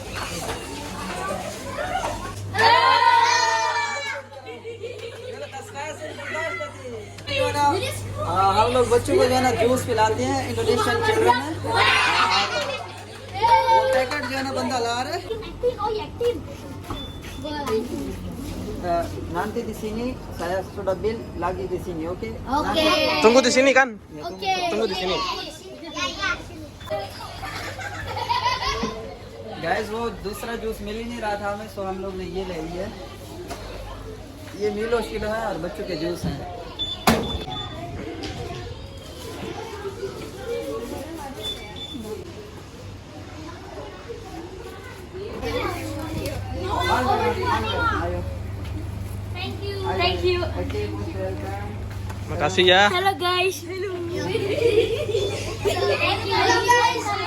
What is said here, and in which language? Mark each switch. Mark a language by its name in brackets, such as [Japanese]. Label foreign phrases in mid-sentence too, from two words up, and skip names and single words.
[Hindi] हम लोग बच्चों को जो है ना जूस पिलाते हैं, [English] Indonesian children [Hindi] है। वो पैकेट जो है ना बंदा ला रहा है। [Indonesian] nanti di sini saya sudah bill lagi di sini, oke? Oke. Tunggu di sini kan? Oke. Tunggu di sini. [Hindi] गाइस वो दूसरा जूस मिल ही नहीं रहा था हमें, सो हम लोग ने ये ले लिया। ये मीलो शिलो है और बच्चों के जूस हैं। [English] Thank you. Okay, most welcome. [Indonesian] Makasih ya. [English] Hello guys. Hello. Hello guys.